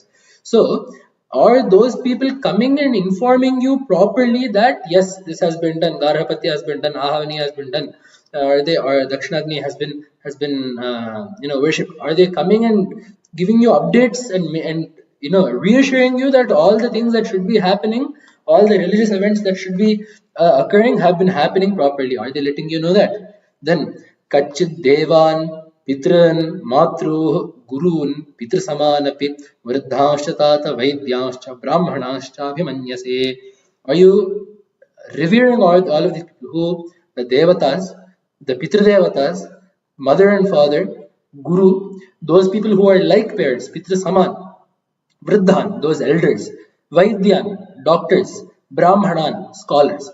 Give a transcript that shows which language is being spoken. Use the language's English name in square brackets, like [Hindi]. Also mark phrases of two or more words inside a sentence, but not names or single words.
[English] So are those people coming and informing you properly that yes, this has been done, Garhapati has been done, Ahavani has been done, or Dakshinagni has been worshipped? Are they coming and giving you updates and reassuring you that all the things that should be happening, all the religious events that should be occurring have been happening properly? Are they letting you know that? [Sanskrit] Then Kacchit Devan Pitran Matru Gurun Pitr Samanapi Vriddhanscha Tata Vaidyanscha Brahmanascha Abhimanyase. [English] Are you revering all of these people who, the Devatas, the [Sanskrit] Pitr Devatas, [English] mother and father, Guru, those people who are like parents, [Sanskrit] Pitr Saman, Vriddhan, [English] those elders, Vaidyan, doctors, Brahmanan, scholars.